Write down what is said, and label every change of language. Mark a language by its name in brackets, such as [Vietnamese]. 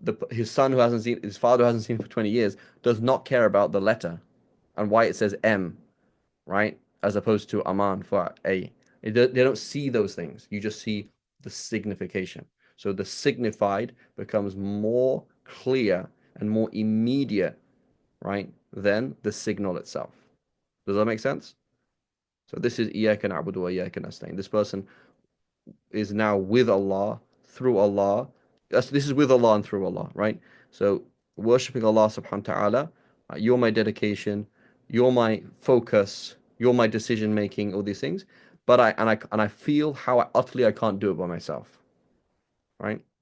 [English] His son who hasn't seen, his father who hasn't seen him for 20 years does not care about the letter and why it says M, right? As opposed to Aman for A. They don't see those things. You just see the signification. So the signified becomes more clear and more immediate, right, than the signal itself. Does that make sense? So this is [Arabic] إياك نعبد وإياك نستعين. [English] This person is now with Allah, through Allah. This is with Allah and through Allah, right? So worshipping Allah subhanahu wa ta'ala, you're my dedication, you're my focus, you're my decision making, all these things. But I feel how utterly I can't do it by myself, right?